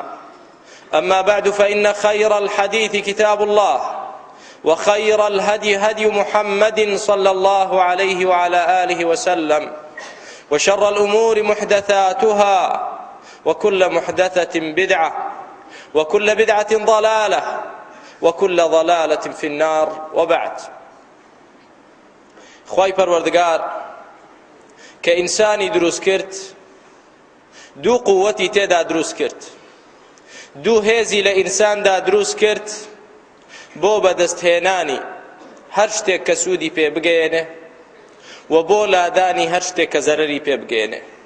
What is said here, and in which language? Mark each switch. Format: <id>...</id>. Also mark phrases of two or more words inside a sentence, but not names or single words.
<ar>أما بعد، فإن خير الحديث كتاب الله وخير الهدي هدي محمد صلى الله عليه وعلى آله وسلم وشر الأمور محدثاتها وكل محدثة بدعة وكل بدعة ضلالة وكل ضلالة في النار. وبعد،</ar> <ckb>خوای پەروەردگار کە ئینسانی دروست کرد دوو قووەتی تێدا دروست کرد، دوو هێزی لە ئینساندا دروست کرد بۆ بەدەستهێنانی هەر شتێک کە سوودی پێ بگەێنێ و بۆ لادانی هەر شتێک کە زەرەری پێ بگەێنێ.</ckb>